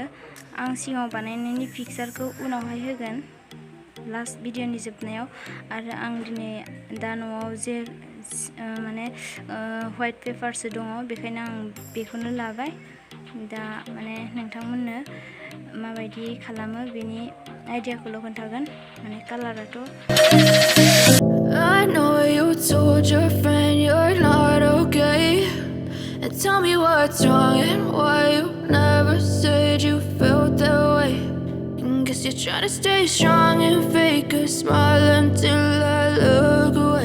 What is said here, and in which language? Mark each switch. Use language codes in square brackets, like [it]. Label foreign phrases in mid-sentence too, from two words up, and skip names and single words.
[brx] आं सिगाङाव बानायनायनि पिकचारखौ उनावहाय होगोन लास्ट भिडिअनि जोबनायाव। आरो आं दिनै दा न'आव माने व्हाइट पेपारसो दङ, बेखायनो आं बेखौनो लाबाय। दा माने नोंथांमोननो माबायदि खालामो बेनि आइडियाखौल' खोन्थागोन। माने कालाराथ' [en] I know you told your friend you're not okay, and tell me what's wrong and why you never said you felt that way. And guess you're trying to stay strong and fake a smile until I look away.